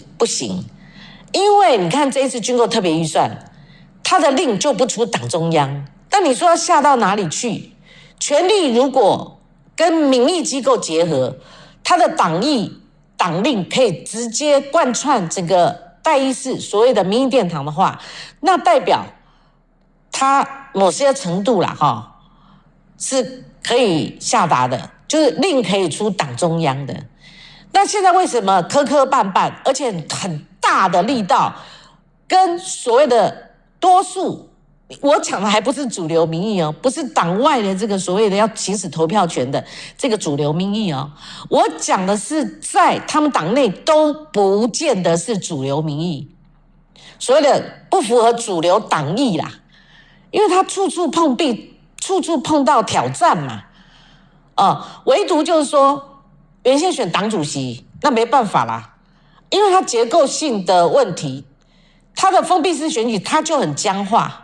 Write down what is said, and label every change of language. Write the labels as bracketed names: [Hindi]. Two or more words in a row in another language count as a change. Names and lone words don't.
[Chinese] 不行，因為你看這一次軍購特別預算，他的令就不出黨中央。但你說要下到哪裡去？權力如果跟民意機構結合，他的黨意、黨令可以直接貫穿整個代議士所謂的民意殿堂的話，那代表他某些程度啦，是可以下達的，就是令可以出黨中央的。那現在為什麼磕磕絆絆，而且很大的力道，跟所謂的多數？我講的還不是主流民意哦，不是黨外的這個所謂的要行使投票權的這個主流民意哦，我講的是在他們黨內都不見得是主流民意，所謂的不符合主流黨意啦，因為他處處碰壁，處處碰到挑戰嘛，唯獨就是說原先選黨主席那沒辦法啦，因為他結構性的問題，他的封閉式選舉他就很僵化。